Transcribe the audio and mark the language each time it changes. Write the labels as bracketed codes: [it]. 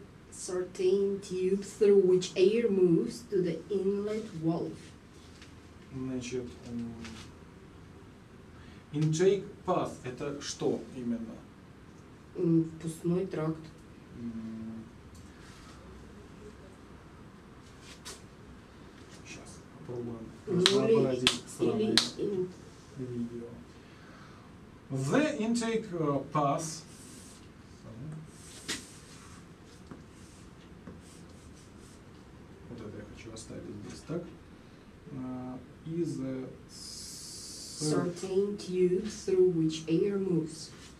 [en] certain tube through which air moves to the inlet valve. [ru] Значит, [en] intake path [ru] это что именно? Впускной тракт. Сейчас попробуем разнообразить сравнение видео. [en] The intake path [ru] вот это я хочу оставить здесь, так? [en] Is a certain tube through which air moves.